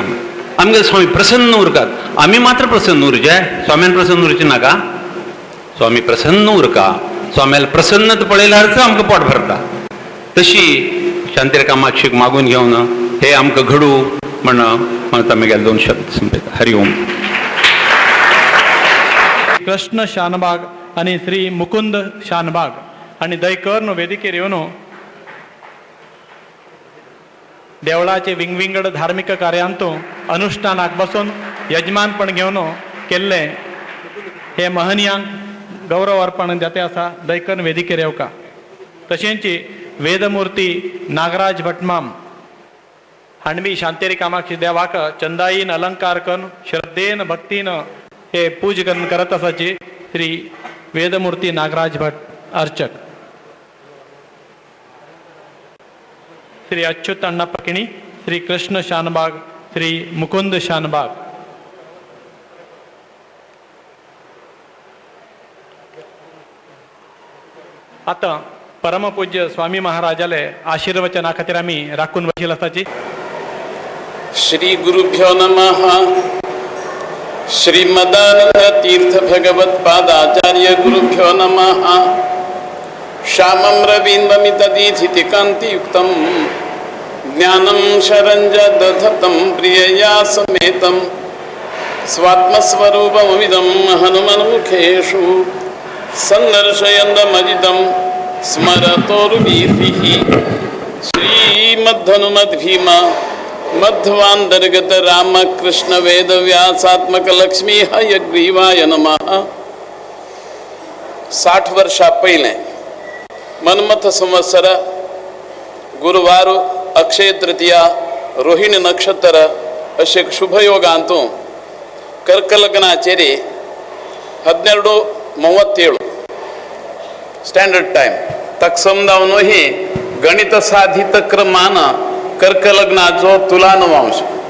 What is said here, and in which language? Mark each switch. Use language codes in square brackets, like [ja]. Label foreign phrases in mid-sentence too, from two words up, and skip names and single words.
[kok] आमगेल स्वामी प्रसन्न उरतात. आमी मात्र प्रसन्न उरचे, स्वाम्यान प्रसन्न उरचे नाका. स्वामी प्रसन्न उरका, स्वाम्याला प्रसन्नत पळयल्यारच आमकां पोट भरता. तशी शांती कामाक्षीक मागून घेवन हे आमकां घडू म्हण म्हणता म्हगेले 2 शब्द संपयता. [sa] हरि ओम. [kok] कृष्ण शानबाग आणि श्री मुकुंद शानबाग आणि दयकर वेदिकेर येवन देवळाचे विंगविंगड धार्मिक कार्यांतू अनुष्ठानाक बसून यजमानपण घेवन केल्ले हे महनीयांक गौरव अर्पण जाते आसा दयकर वेदिकेर येवका. तशेंच वेदमूर्ती नागराज भटमाम हांडवी शांतेरी कामाक्षी देवाक चंदाईन अलंकार करून श्रद्धेन भक्तीन हे पूज करत आसाची श्री वेदमूर्ती नागराज भट अर्चक. श्री अच्युत अण्णा पकिणी, श्री कृष्ण शानबाग, श्री मुकुंद शानबाग. आता परमपूज्य स्वामी महाराजाले आशीर्वचना खातीर आमी राखून बशिल्ले आसाची. [sa] श्री गुरुभ्यो नमः. श्रीमदानंद तीर्थ भगवत पादाचार्य गुरुभ्यो नमः. श्यामं रवीन्द्रमितदीधिति कान्तियुक्तं ज्ञानं शरञ्जदधतं प्रियया समेतं स्वात्मस्वरूपमिदं हनुमन्मुखेषु सन्दर्शयन्दमजितं स्मरतोरुवीर्भिः. श्रीमद्धनुमद्भीम मध्वांतर्गत रामकृष्ण वेद व्यासात्मक लक्ष्मी हयग्रीवाय नमः. [kok] 60 वर्षा पहिले मन्मथ संवत्सर गुरुवार अक्षय तृतीया रोहिणी नक्षत्र अशे शुभयोगांतू कर्कलग्नाचेरी 12:37 [en] standard time [kok] तत्सम ही गणित साधित क्रमान कर्कलग्नाचो तुला नवांश